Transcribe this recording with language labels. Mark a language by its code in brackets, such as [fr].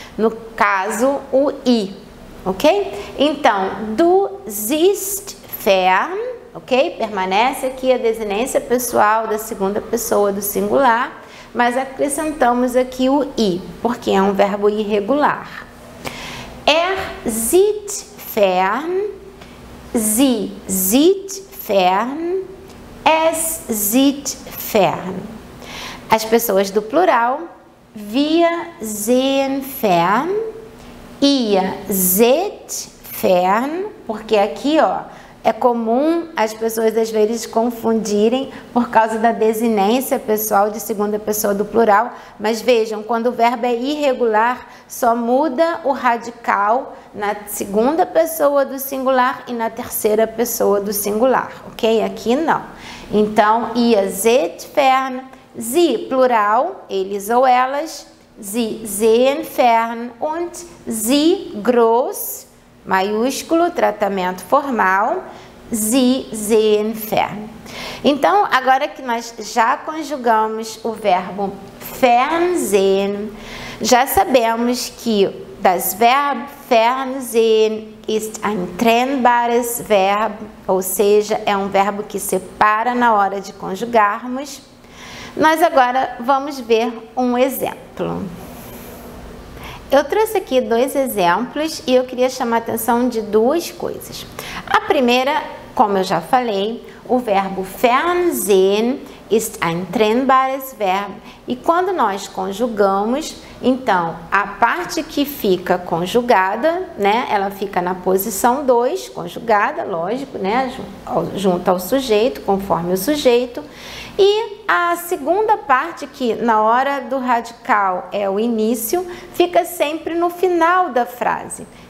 [pt] No caso, o I, ok? Então, [de] du siehst fern. [pt] Ok? Permanece aqui a desinência pessoal da segunda pessoa do singular, mas acrescentamos aqui o I, porque é um verbo irregular. [de] Sieht fern, sie sieht fern, es sieht fern. [pt] As pessoas do plural, [de] wir sehen fern, ihr seht fern, [pt] porque aqui, ó, é comum as pessoas às vezes confundirem por causa da desinência pessoal de segunda pessoa do plural, mas vejam, quando o verbo é irregular, só muda o radical na segunda pessoa do singular e na terceira pessoa do singular, ok? Aqui não. Então, [de] ihr seht fern, [pt] sie, plural, eles ou elas, [de] sie sehen fern und sie, [pt] groß, maiúsculo, tratamento formal, [de] sie sehen fern. [pt] Então, agora que nós já conjugamos o verbo fernsehen, já sabemos que [de] das Verb fernsehen ist ein trennbares Verb, [pt] ou seja, é um verbo que separa na hora de conjugarmos. Nós agora vamos ver um exemplo. Eu trouxe aqui dois exemplos e eu queria chamar a atenção de duas coisas. A primeira, como eu já falei, o verbo Fernsehen [de] ist ein trennbares Verb. [pt] E quando nós conjugamos, então, a parte que fica conjugada, né, ela fica na posição 2, conjugada, lógico, né, junto ao sujeito, conforme o sujeito. E a segunda parte, que na hora do radical é o início, fica sempre no final da frase.